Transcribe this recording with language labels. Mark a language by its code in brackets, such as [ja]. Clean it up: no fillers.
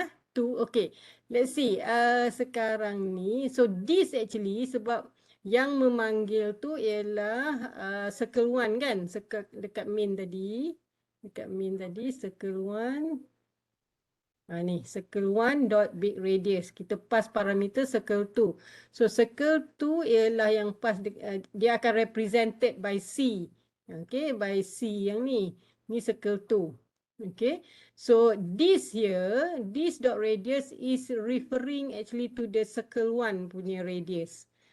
[en] Two, okay. Let's see. [ms] Sekarang ni, [en] so this actually [ms] sebab Yang memanggil tu ialah circle 1 kan? Circle dekat main tadi. Dekat main tadi circle 1. Ni circle 1 dot big radius. Kita pass parameter circle 2. So circle 2 ialah yang pass dia akan [en] represented by C. [ms] Okay, by C yang ni. Ni circle 2. Okay. [en] So this here, this dot radius is referring actually to the circle 1 [ms] punya [en] radius.